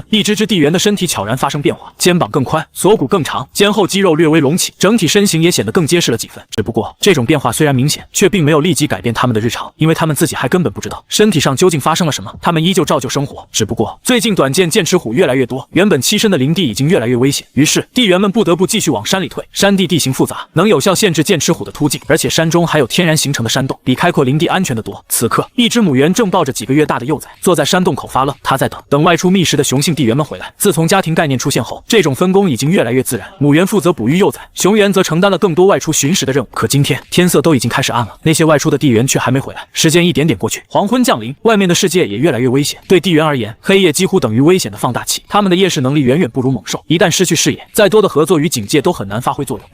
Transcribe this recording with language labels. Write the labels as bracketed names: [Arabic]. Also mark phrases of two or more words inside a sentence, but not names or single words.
[Chinese] 一隻隻地緣的身體悄然發生變化，肩膀更寬，鎖骨更長，肩後肌肉略微隆起，整體身形也顯得更結實了幾分。只不過這種變化雖然明顯，卻並沒有立即改變他們的日常，因為他們自己還根本不知道身體上究竟發生了什麼。他們依舊照舊生活，只不過最近短剑剑齒虎越來越多，原本棲身的林地已經越來越危險，於是地緣們不得不繼續往山裡退。山地地形複雜，能有效限制剑齒虎的突进，而且山中還有天然形成的山洞，比開闊林地安全得多。此刻，一只母猿正抱着幾個月大的幼崽，坐在山洞口發愣。它在等外出觅食的雄性地緣們回來。自從家庭概念出現後，這種分工已經越來越自然，母猿負責哺育幼崽，雄猿則承擔了更多外出巡視的任務。可今天天色都已經開始暗了，那些外出的地緣卻還沒回來。時間一點點過去，黃昏降臨，外面的世界也越來越危險。對地緣而言，黑夜幾乎等於危險的放大器，他們的夜視能力遠遠不如猛獸，一旦失去視野，再多的合作與警戒都很難發揮作用。